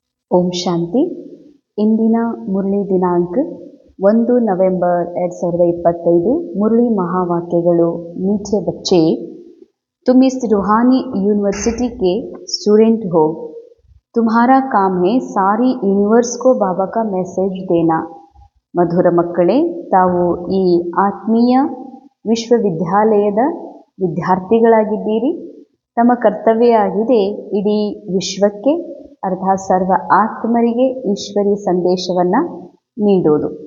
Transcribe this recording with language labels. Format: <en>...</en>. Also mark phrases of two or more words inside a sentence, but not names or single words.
<kn>ಓಂ ಶಾಂತಿ. ಇಂದಿನ ಮುರಳಿ ದಿನಾಂಕ 1 ನವೆಂಬರ್ 2025. ಮುರಳಿ ಮಹಾವಾಕ್ಯಗಳು.</kn> <hi>मीठे बच्चे, तुम इस रूहानी यूनिवर्सिटी के स्टूडेंट हो. तुम्हारा काम है सारी यूनिवर्स को बाबा का मैसेज देना.</hi> <kn>ಮಧುರ ಮಕ್ಕಳೇ, ತಾವು ಈ ಆತ್ಮೀಯ ವಿಶ್ವವಿದ್ಯಾಲಯದ ವಿದ್ಯಾರ್ಥಿಗಳಾಗಿದ್ದೀರಿ. ತಮ್ಮ ಕರ್ತವ್ಯ ಆಗಿದೆ ಇಡೀ ವಿಶ್ವಕ್ಕೆ ಅರ್ಥಾತ್ ಸರ್ವ ಆತ್ಮರಿಗೆ ಈಶ್ವರಿ ಸಂದೇಶವನ್ನು ನೀಡೋದು.</kn>